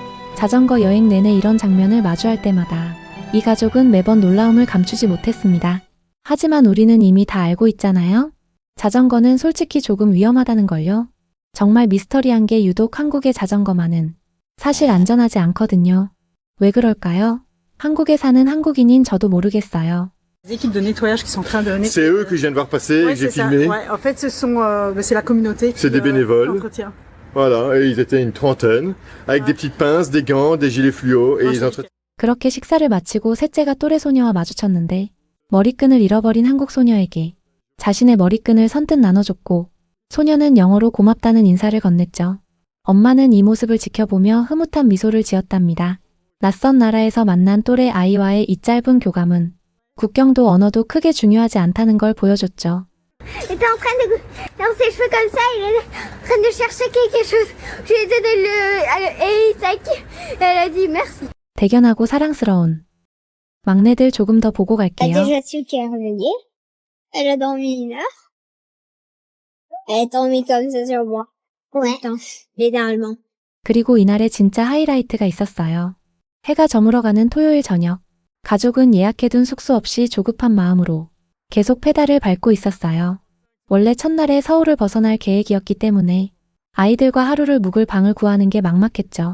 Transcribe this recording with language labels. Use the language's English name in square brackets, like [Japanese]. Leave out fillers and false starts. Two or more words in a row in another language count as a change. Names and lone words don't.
[Korean] 자전거 여행 내내 이런 장면을 마주할 때마다 이 가족은 매번 놀라움을 감추지 못했습니다. 하지만 우리는 이미 다 알고 있잖아요. 자전거는 솔직히 조금 위험하다는 걸요. 정말 미스터리한 게 유독 한국의 자전거만은 사실 안전하지 않거든요. 왜 그럴까요? 한국에 사는 한국인인 저도 모르겠어요. [French] Les équipes de nettoyage qui sont en train de nettoyer. C'est eux que je viens de voir passer et Ouais, que j'ai c'est ça. filmé. Ouais, en fait, c'est la communauté. C'est des bénévoles. Entretient. Voilà, et ils étaient une trentaine, avec des petites pinces, des gants, des gilets fluo, et ils entretenaient. [Korean] 그렇게 식사를 마치고 셋째가 또래 소녀와 마주쳤는데 머리끈을 잃어버린 한국 소녀에게 자신의 머리끈을 선뜻 나눠줬고 소녀는 영어로 고맙다는 인사를 건넸죠. 엄마는 이 모습을 지켜보며 흐뭇한 미소를 지었답니다. 낯선 나라에서 만난 또래 아이와의 이 짧은 교감은 국경도 언어도 크게 중요하지 않다는 걸 보여줬죠. [French] Il était en train de dans ses cheveux comme ça, il est en train de chercher quelque chose. Je lui ai donné le sac. Elle a dit merci. [Korean] 대견하고 사랑스러운 막내들 조금 더 보고 [French] Elle a [Korean] 갈게요. [French] déjà su qu'elle revenait. Elle a dormi 1 heure. Elle est dormie comme ça sur moi. Ouais. Littéralement. [Korean] 그리고 이날의 진짜 하이라이트가 있었어요. 해가 저물어가는 토요일 저녁, 가족은 예약해둔 숙소 없이 조급한 마음으로 계속 페달을 밟고 있었어요. 원래 첫날에 서울을 벗어날 계획이었기 때문에 아이들과 하루를 묵을 방을 구하는 게 막막했죠.